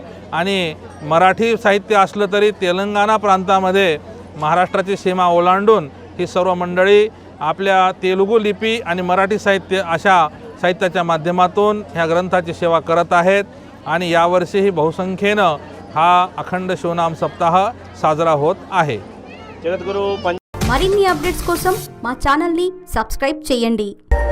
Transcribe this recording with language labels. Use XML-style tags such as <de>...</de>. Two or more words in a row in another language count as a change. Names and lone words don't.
<mr>आणि मराठी साहित्य असलं तरी तेलंगणा प्रांतामध्ये महाराष्ट्राची सीमा ओलांडून ही सर्व मंडळी आपल्या तेलुगू लिपी आणि मराठी साहित्य अशा साहित्याच्या माध्यमातून ह्या ग्रंथाची सेवा करत आहेत। आणि यावर्षीही बहुसंख्येनं हा अखंड शिवनाम सप्ताह साजरा होत आहे।</mr> <te>జగద్గురు మరిన్ని అప్డేట్స్ కోసం మా ఛానల్ని సబ్స్క్రైబ్ చేయండి।</te>